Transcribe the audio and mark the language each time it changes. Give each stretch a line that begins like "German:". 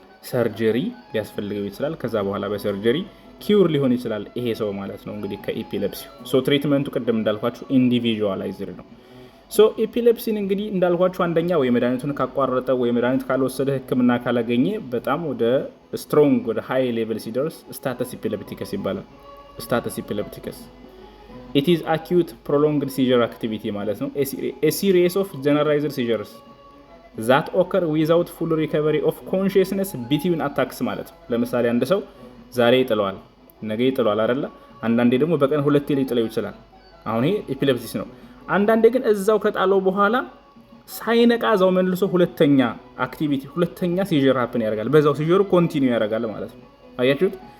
Amharic: ሰርጀሪ ሊያስፈልገው ይችላል። ከዛ በኋላ በሰርጀሪ ኪዩር ሊሆን ይችላል ይሄ ሰው ማለት ነው እንግዲህ ከኢፒሌፕሲ። ሶ ትሪትመንቱ ቅድም እንዳልኳችሁ ኢንዲቪዥዋላይዝድ ነው። ሶ ኢፒሌፕሲን እንግዲህ እንዳልኳችሁ አንደኛ ወይ መድኃኒቱን ካቋረጠ ወይ መድኃኒት ካልወሰደ ሕክምና ካላገኘ በጣም ወደ ስትሮንግ ወደ ሃይ ሌቭል ሲደርስ ስታተስ ኢፒሌፕቲከስ ይባላል።
English: status epilepticus. It is acute prolonged seizure activity
Amharic: ማለት ነው።
English: a series of generalized seizures that occur without full recovery of consciousness between attacks ማለት ነው።
Amharic: ለምሳሌ አንድ ሰው ዛሬ ይጥለዋል፣ ነገ ይጥለዋል አይደለ? አንዳንዴ ደግሞ በቀን ሁለቴ ሊጥለው ይችላል። አሁን ይሄ ኤፒሌፕሲስ ነው። አንዳንዴ ግን እዛው ከጣለው በኋላ ሳይነቃ እዛው መልሶ ሁለተኛ አክቲቪቲ ሁለተኛ ሲጀር ሃፕን ያደርጋል። በዛው ሲጀሩ ኮንቲኒው ያደርጋል ማለት ነው። አያችሁት?